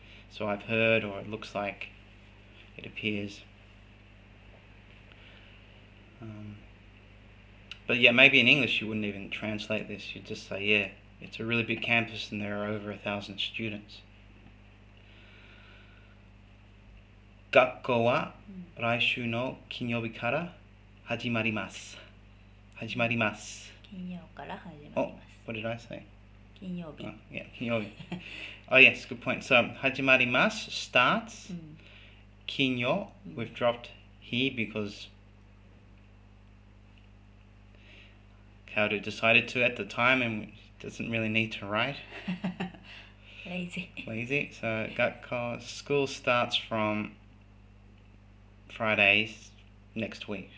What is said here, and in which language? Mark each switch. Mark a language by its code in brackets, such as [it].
[en] So I've heard, or it looks like, it appears. But yeah, maybe in English you wouldn't even translate this. You'd just say, yeah, it's a really big campus and there are over 1,000 students. [ja] 学校は来週の金曜日から始まります。金曜から始まります。 [en] Oh, what did I say? [ja] 金曜日。 [en] Yeah, 金曜日。Oh yes, good point. So 始まります starts. 金曜 we've dropped he because Kaoru decided to at the time and doesn't really need to write. Lazy. So school starts from Fridays next week.